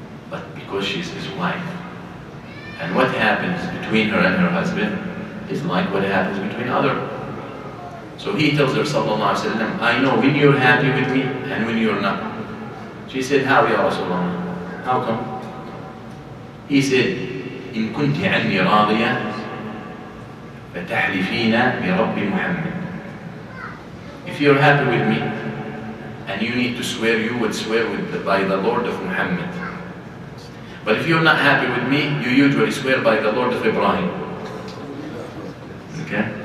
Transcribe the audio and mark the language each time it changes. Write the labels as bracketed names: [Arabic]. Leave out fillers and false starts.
[English] But because she's his wife. And what happens between her and her husband is like what happens between other. So he tells her, sallallahu alaihi wasallam, I know when you're happy with me and when you're not. She said, how ya Rasulullah? How come? He said, [Arabic] إن كنت عني راضية فتحلفين برب محمد. [English] If you're happy with me and you need to swear, you would swear by the Lord of Muhammad. But if you're not happy with me, you usually swear by the Lord of Ibrahim. Okay?